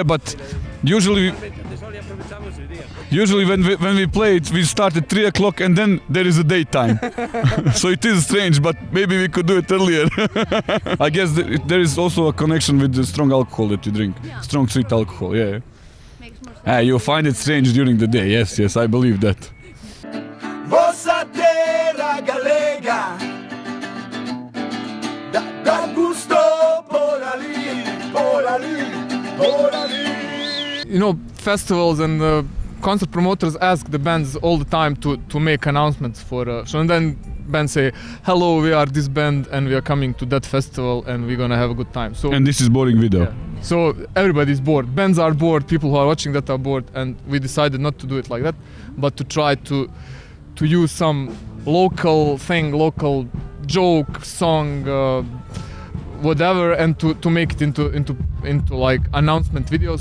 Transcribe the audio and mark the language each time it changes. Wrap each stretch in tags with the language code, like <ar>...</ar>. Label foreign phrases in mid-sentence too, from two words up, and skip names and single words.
<en>Yeah, but usually when we play it, we start at 3 o'clock and then there is a daytime. So it is strange, but maybe we could do it earlier. I guess there is also a connection with the strong alcohol that you drink. Strong sweet alcohol, yeah. You find it strange during the day, yes, I believe that.</en> <gl>Vossa terra galega da gusto por ali, por ali, por ali.</gl> <en>You know, festivals and concert promoters ask the bands all the time to make announcements for show, and then bands say, hello, we are this band and we are coming to that festival and we're gonna have a good time. So, And this is boring video. yeah. So everybody's bored. Bands are bored, people who are watching that are bored, and we decided not to do it like that, but to try to use some local thing, local joke, song, whatever, and to make it into like announcement videos.</en>